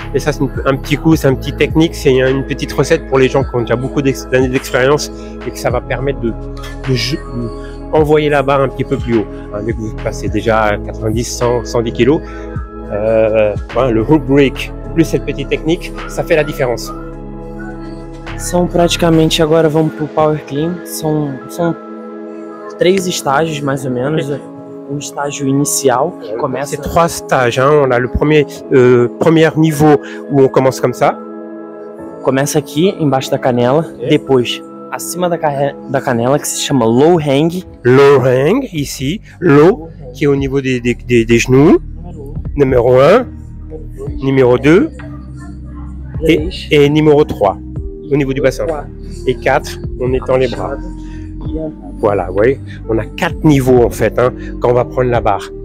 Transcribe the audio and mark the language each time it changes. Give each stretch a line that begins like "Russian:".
French: Et ça, c'est un petit coup, c'est une petite technique, c'est une petite recette pour les gens qui ont déjà beaucoup d'années d'expérience et que ça va permettre de envoyer la barre un petit peu plus haut. Hein, dès que vous passez déjà à 90, 100, 110 kg, voilà, le hook break plus cette petite technique, ça fait la différence.
Portuguese: São praticamente, agora vamos pro Power Clean, são 3 estágios mais ou menos, um estágio inicial que começa...
French: C'est 3 stages, hein. On a le premier niveau où on commence comme ça.
Portuguese: Começa aqui, embaixo da canela, depois acima da canela, que se chama Low Hang.
French: Low Hang, ici, low, qui est au niveau des genoux, numéro 1, numéro 2 et numéro 3. Au niveau du bassin. Et 4, on étend les bras. Voilà, vous voyez, on a 4 niveaux en fait, hein, quand on va prendre la barre.